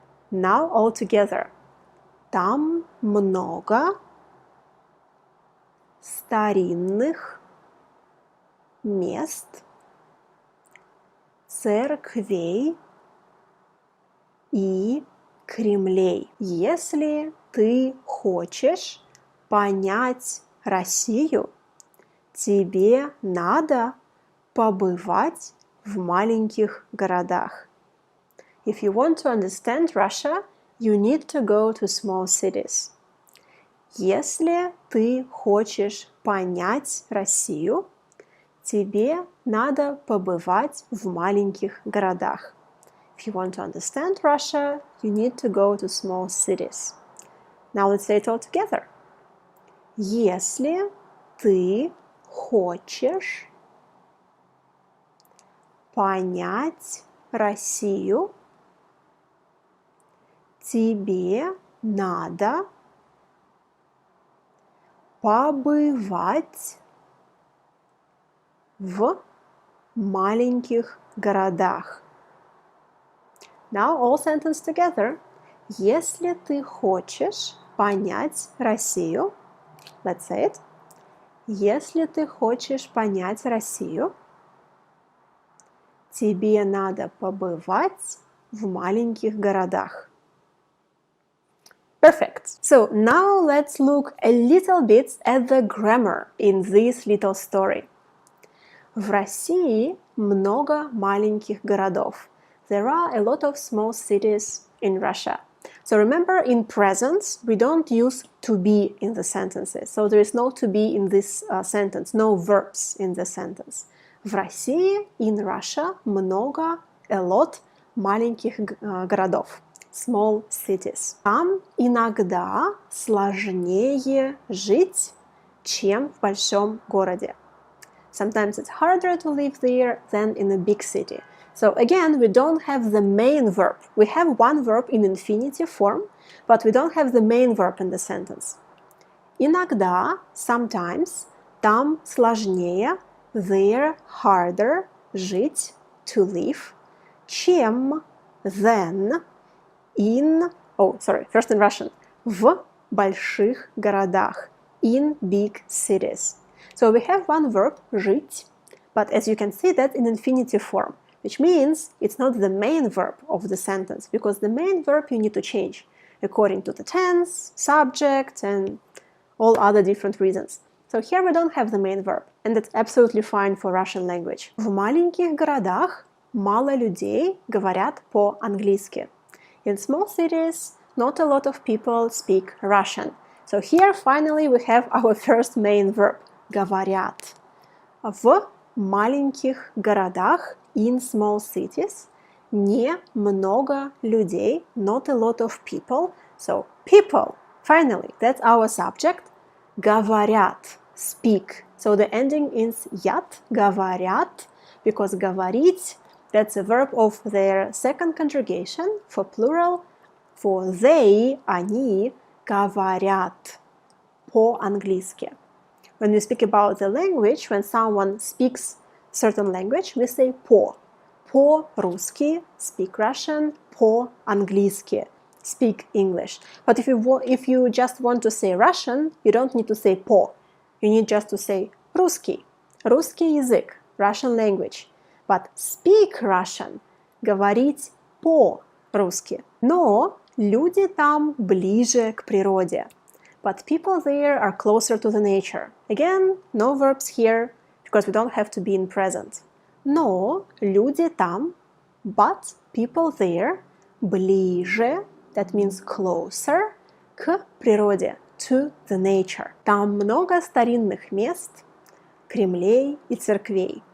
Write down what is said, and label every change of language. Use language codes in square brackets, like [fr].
[en] Now all together. [ru] Там много старинных мест, церквей и кремлей. Если ты хочешь понять Россию, тебе надо побывать в маленьких городах. [en] If you want to understand Russia, you need to go to small cities. [ru] Если ты хочешь понять Россию, тебе надо побывать в маленьких городах. [en] If you want to understand Russia, you need to go to small cities. Now let's say it all together. [ru] Если ты хочешь понять Россию, тебе надо побывать в маленьких городах. [en] Now all sentence together. [ru] Если ты хочешь понять Россию, [en] let's say it. [ru] Если ты хочешь понять Россию, тебе надо побывать в маленьких городах. [en] Perfect. So now let's look a little bit at the grammar in this little story. [ru] В России много маленьких городов. [en] There are a lot of small cities in Russia. So remember, in present, we don't use to be in the sentences. So there is no to be in this sentence, no verbs in the sentence. [ru] В России, [en] in Russia, [ru] много, [en] a lot, [ru] маленьких городов. [en] Small cities. [ru] Там иногда сложнее жить, чем в большом городе. [en] Sometimes it's harder to live there than in a big city. So again, we don't have the main verb. We have one verb in infinitive form, but we don't have the main verb in the sentence. Иногда, sometimes, [ru] там сложнее, [en] there harder, жить, to live, чем, than, first in Russian, [ru] в больших городах, [en] in big cities. So we have one verb, жить, but as you can see that in infinitive form, which means it's not the main verb of the sentence, because the main verb you need to change according to the tense, subject, and all other different reasons. So here we don't have the main verb, and that's absolutely fine for Russian language. [ru] В маленьких городах мало людей говорят по-английски. [en] In small cities, not a lot of people speak Russian. So here, finally, we have our first main verb, говорят. [ru] В маленьких городах, [en] in small cities, [ru] не много людей, [en] not a lot of people. So, people, finally, that's our subject. Говорят, speak. So the ending is ят, говорят, because говорить, that's a verb of their second conjugation for plural. For they, они, [ru] говорят по-английски. [en] When we speak about the language, when someone speaks certain language, we say по-русски, speak Russian, по-английски, speak English. But if you just want to say Russian, you don't need to say по. You need just to say русский, [ru] русский язык, [en] Russian language. But speak Russian, [ru] говорить по-русски. Но люди там ближе к природе. [en] But people there are closer to the nature. Again, no verbs here, because we don't have to be in present. [ru] Но люди там, [en] but people there, ближе, that means closer, [ru] к природе, [en] to the nature. [ru] Там много старинных мест, кремлей и церквей.